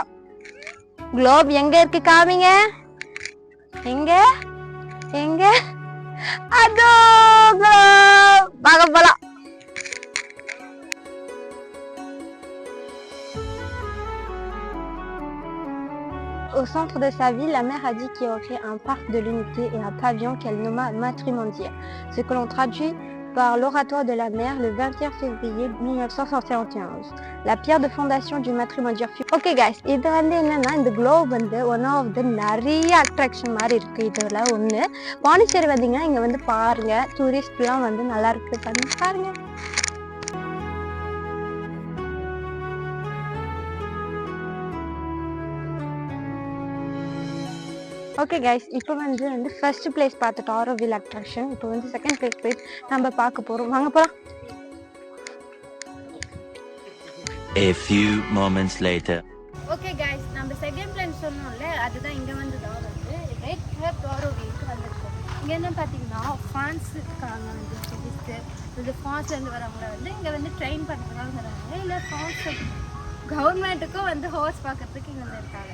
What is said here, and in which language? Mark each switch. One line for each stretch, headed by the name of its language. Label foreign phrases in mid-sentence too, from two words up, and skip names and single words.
Tamil: குளோப் எங்க இருக்கு காமிங்க. எங்க எங்க? அதோ குளோப். வாங்க போலாம்.
French: Au centre de sa ville, la mère a dit qu'il y aurait un parc de l'unité et un pavillon qu'elle nomma Matrimondier, ce que l'on traduit par l'oratoire de la mère le 21 février 1971. La pierre de fondation du Matrimondier fut...
English: Ok guys,
Tamil: இது என்னன்னா இந்த குளோப்
English: one of
Tamil: the நிறைய அட்ராக்ஷன் மாதிரி இருக்கு. இதுல ஒண்ணு பாண்டிச்சேரி வந்தீங்கன்னா இங்க பாருங்க. டூரிஸ்ட்லாம் நல்லா இருக்கு பாருங்க.
English: okay guys,
Tamil: இப்போ
English: first place
Tamil: பார்த்துட்டு ஆரோவில் அட்ராக்ஷன். இப்போ
English: second place
Tamil: போய் நம்ம பார்க்க போறோம். வாங்க போலாம்.
English: A few moments later. okay guys,
Tamil: நம்ம
English: second place
Tamil: சொன்னோம்ல, அதுதான் இங்க தான்
English: right here
Tamil: ஆரோவிலுக்கு வந்திருக்கோம். இங்க என்ன பாத்தீங்கன்னா ஃபான்ஸ் இருக்காங்க. இந்த ஃபான்ஸ்ல இருந்து வரவங்க இங்க ட்ரெயின் பண்றதுக்காக வராங்க. இல்ல ஃபான்ஸ் கவர்மெண்ட்டுக்கும் ஹோர்ஸ் பார்க்கறதுக்கு இங்க இருக்காங்க.